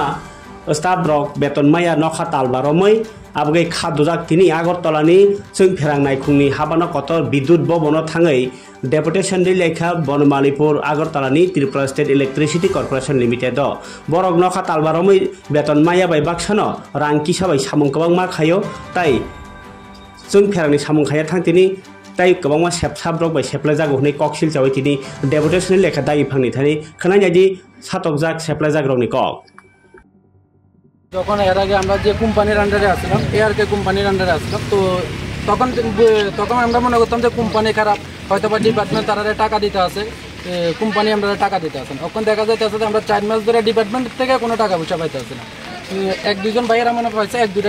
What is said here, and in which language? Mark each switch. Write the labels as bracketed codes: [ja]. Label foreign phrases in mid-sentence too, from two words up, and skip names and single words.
[trp] स्टाफ रक बेतन माया नखा तालबारमै आबगै खादुजाक तिनि आगरतलानि जों फेरां नायखुंनि हाबाना कतर विद्युत बबनो थाङै डेपुटेशन नि लेखा बनमालीपुर आगरतलानि त्रिपुरा स्टेट इलेक्ट्रिसिटी कॉर्पोरेशन लिमिटेड बरक नखा तालबारमै बेतन माया बाय बाक्सानो रां किसाबाय सामं गोबांमा खायो ताई जों फेरांनि सामं खाया थांतिनि ताई गोबांमा सेबसाब रक बाय सेप्लाय जागौ हनै ककसिल जावै तिनि डेपुटेशन नि लेखा दायि फांनि थानि खोनायनायदि सातक जाक सेप्लाय जाग्रौनि कक [bn] যখন এর আগে আমরা যে কোম্পানির আন্ডারে আসলাম এআরকে কোম্পানির আন্ডারে আসলাম তো তখন আমরা মনে করতাম যে কোম্পানি খারাপ হয়তো বা ডিপার্টমেন্ট তারা টাকা দিতে আছে কোম্পানি আমরা টাকা দিতে আসেন তখন দেখা যাইতেছে যে আমরা 4 মাস ধরে ডিপার্টমেন্ট থেকে কোনো টাকা পয়সা পাইতে আসি না এক দুজন ভাইয়েরা মনে পাইছে এক দুইটা